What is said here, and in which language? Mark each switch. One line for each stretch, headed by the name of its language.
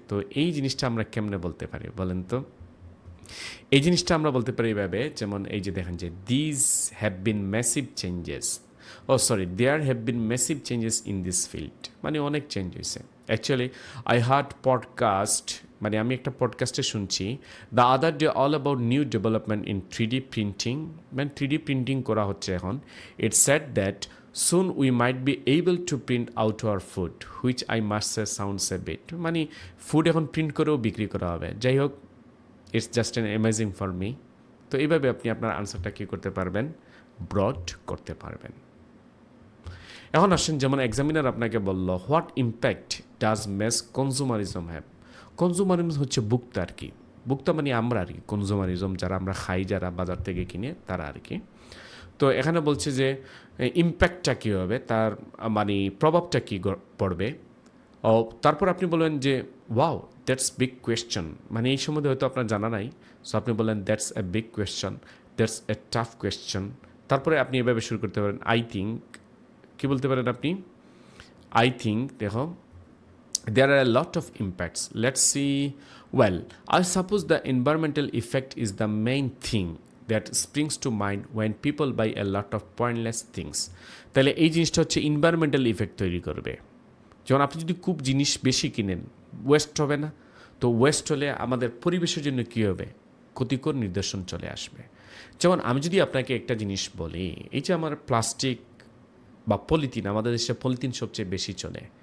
Bangla: তো এই জিনিসটা আমরা কেমনে বলতে পারি বলেন তো? এই জিনিসটা আমরা বলতে পারি এভাবে, যেমন এই যে দেখেন যে this have been massive changes, there have been massive changes in this field, মানে অনেক চেঞ্জ হয়েছে।
English: Actually I heard podcast, মানে আমি একটা পডকাস্টে শুনছি the other day all about new development in 3D printing, মানে 3D প্রিন্টিং করা হচ্ছে এখন। It said that soon we might be able to print out our food, which I must say sounds a bit, মানে food এখন print করেও বিক্রি করা হবে।
Bangla: যাই হোক, it's just an amazing for me. তো এইভাবে আপনি আপনার আনসারটা কী করতে পারবেন, ব্রড করতে পারবেন। এখন আসেন, যেমন এক্সামিনার আপনাকে বলল what impact does mace কনজুমারিজম have. কনজুমারিজম হচ্ছে ভোক্তা আর কি, ভোক্তা মানে আমরা আর কি, কনজুমারিজম যারা আমরা খাই, যারা বাজার থেকে কিনে তারা আর কি। তো এখানে বলছে যে ইম্প্যাক্টটা কী হবে, তার মানে প্রভাবটা কী পড়বে। তারপর আপনি বলবেন যে ওয়াও দ্যাটস বিগ কোয়েশ্চন, মানে এই সম্বন্ধে হয়তো আপনার জানা নাই, সো আপনি বললেন that's a big question, that's a tough question. তারপরে আপনি এভাবে শুরু করতে পারেন, আই থিঙ্ক, কী বলতে পারেন আপনি, আই থিঙ্ক, দেখো there are a lot of impacts.
English: Let's see. Well, I suppose the environmental effect is the main thing that springs to mind when people buy a lot of pointless things.
Bangla: তাহলে এই জিনিসটা হচ্ছে environmental effect তৈরি করবে। যেমন আপনি যদি খুব জিনিস বেশি কিনেন, ওয়েস্ট হবে না? তো ওয়েস্ট হলে আমাদের পরিবেশের জন্য কী হবে, ক্ষতিকর নিদর্শন চলে আসবে। যেমন আমি যদি আপনাকে একটা জিনিস বলি, এই যে আমার প্লাস্টিক বা পলিথিন, আমাদের দেশে পলিথিন সবচেয়ে বেশি চলে।